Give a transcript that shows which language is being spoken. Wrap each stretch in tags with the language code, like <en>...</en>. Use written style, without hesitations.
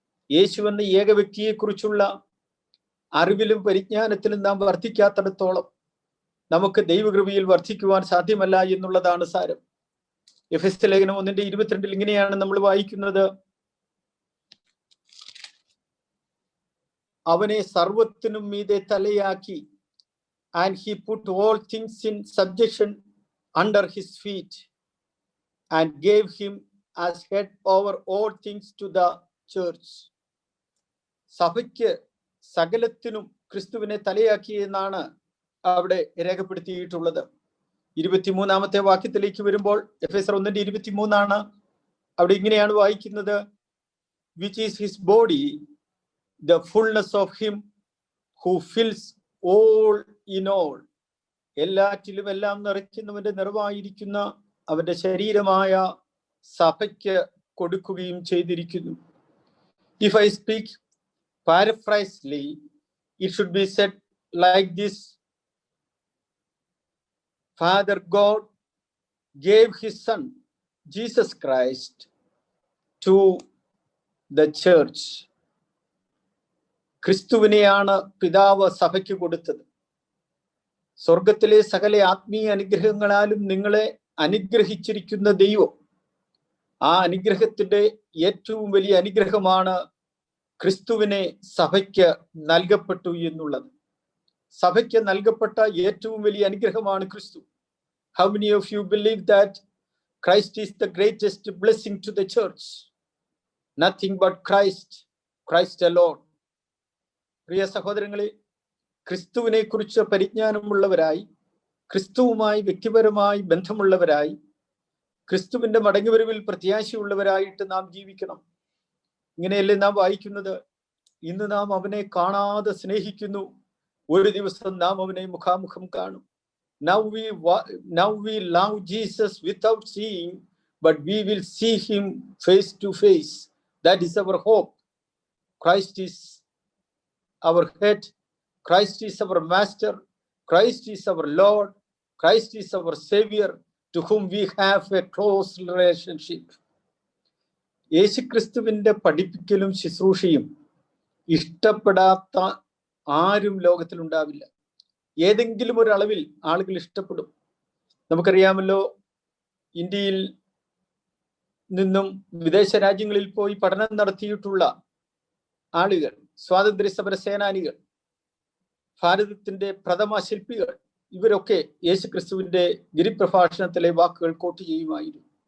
<ml>യേശു എന്ന ഏക വ്യക്തിയെക്കുറിച്ചുള്ള അറിവിലും പരിജ്ഞാനത്തിലും നാം വർദ്ധിക്കാത്തിടത്തോളം നമുക്ക് ദൈവകൃപയിൽ വർദ്ധിക്കുവാൻ സാധ്യമല്ല എന്നുള്ളതാണ് സാരം. എഫെസ്യ ലേഖനം 1:22 ഇങ്ങനെയാണ് നമ്മൾ വായിക്കുന്നത്: അവനെ സർവത്തിനും മീതെ തലയാക്കി,</ml> <en>and he put all things in subjection under his feet and gave him as head over all things to the church.</en> <ml>സഭയ്ക്ക് സകലത്തിനും ക്രിസ്തുവിനെ തലയാക്കി എന്നാണ് അവിടെ രേഖപ്പെടുത്തിയിട്ടുള്ളത്. 23-ാമത്തെ വാക്യത്തിലേക്ക് വരുമ്പോൾ എഫെസ്യർ 1:23 അവിടെ ഇങ്ങനെയാണ് വായിക്കുന്നത്:</ml> <en>which is his body, the fullness of him who fills all in all.</en> <ml>എല്ലാറ്റിലും എല്ലാം നിറയ്ക്കുന്നവന്റെ നിറവായിരിക്കുന്ന അവന്റെ ശരീരമായ സഭയ്ക്ക് കൊടുക്കുകയും ചെയ്തിരിക്കുന്നു.</ml> <en>If I speak paraphrasely, it should be said like this: Father God gave his son Jesus Christ to the church.</en> <ml>ക്രിസ്തുവിനെയാണ് പിതാവ് സഭയ്ക്ക് കൊടുത്തത്. സ്വർഗത്തിലെ സകല ആത്മീയ അനുഗ്രഹങ്ങളാലും നിങ്ങളെ അനുഗ്രഹിച്ചിരിക്കുന്ന ദൈവം, ആ അനുഗ്രഹത്തിന്റെ ഏറ്റവും വലിയ അനുഗ്രഹമാണ് ക്രിസ്തുവിനെ സഭയ്ക്ക് നൽകപ്പെട്ടു എന്നുള്ളത്. സഭയ്ക്ക് നൽകപ്പെട്ട ഏറ്റവും വലിയ അനുഗ്രഹമാണ് ക്രിസ്തു.</ml> <en>How many of you believe that Christ is the greatest blessing to the church? Nothing but Christ, Christ alone.</en> <ml>പ്രിയ സഹോദരങ്ങളെ, ക്രിസ്തുവിനെ കുറിച്ച് പരിജ്ഞാനമുള്ളവരായി, ക്രിസ്തുവുമായി വ്യക്തിപരമായി ബന്ധമുള്ളവരായി, ക്രിസ്തുവിന്റെ മടങ്ങിവരവിൽ പ്രത്യാശയുള്ളവരായിട്ട് നാം ജീവിക്കണം. ഇങ്ങനെയല്ലേ നാം വായിക്കുന്നത്? ഇന്ന് നാം അവനെ കാണാതെ സ്നേഹിക്കുന്നു, ഒരു ദിവസം നാം അവനെ മുഖാമുഖം കാണും.</ml> <en>Now we love Jesus without seeing, but we will see him face to face. That is our hope. Christ is our head, Christ is our master, Christ is our Lord, Christ is our Savior, to whom we have a close relationship.</en> <ml>യേശുക്രിസ്തുവിന്റെ പഠിപ്പിക്കലും ശുശ്രൂഷയും ഇഷ്ടപ്പെടാത്ത ആരും ലോകത്തിലുണ്ടാവില്ല. ഏതെങ്കിലും ഒരു അളവിൽ ആളുകൾ ഇഷ്ടപ്പെടും. നമുക്കറിയാമല്ലോ, ഇന്ത്യയിൽ നിന്നും വിദേശ രാജ്യങ്ങളിൽ പോയി പഠനം നടത്തിയിട്ടുള്ള ആളുകൾ, സ്വാതന്ത്ര്യ സമര സേനാനികൾ, ഭാരതത്തിന്റെ പ്രഥമ ശില്പികൾ, ഇവരൊക്കെ യേശുക്രിസ്തുവിന്റെ ഗിരിപ്രഭാഷണത്തിലെ വാക്കുകൾ കോട്ട് ചെയ്യുമായിരുന്നു.</ml>